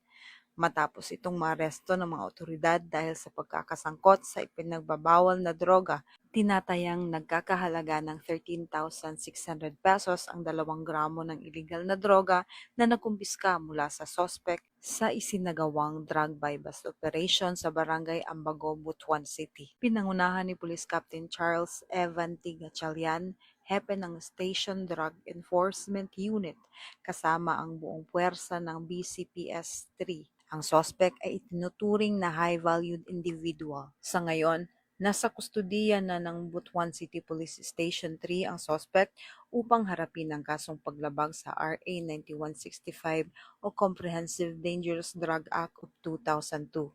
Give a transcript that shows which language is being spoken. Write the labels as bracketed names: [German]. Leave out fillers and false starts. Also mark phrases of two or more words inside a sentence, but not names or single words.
[Filipino] Matapos itong maaresto ng mga otoridad dahil sa pagkakasangkot sa ipinagbabawal na droga, tinatayang nagkakahalaga ng 13,600 pesos ang 2 gramo ng illegal na droga na nakumpiska mula sa sospek sa isinagawang [English] drug buy-bust operation [Filipino] sa Barangay Ambago, Butuan City. Pinangunahan ni Police Captain Charles Evan T. Gatchalian, hepe ng Station Drug Enforcement Unit, kasama ang buong puwersa ng BCPS-3. Ang sospek ay itinuturing na [English] high-valued individual. [Filipino] Sa ngayon, nasa kustudiya na ng Butuan City Police Station 3 ang sospek upang harapin ang kasong paglabag sa RA 9165 o Comprehensive Dangerous Drug Act of 2002.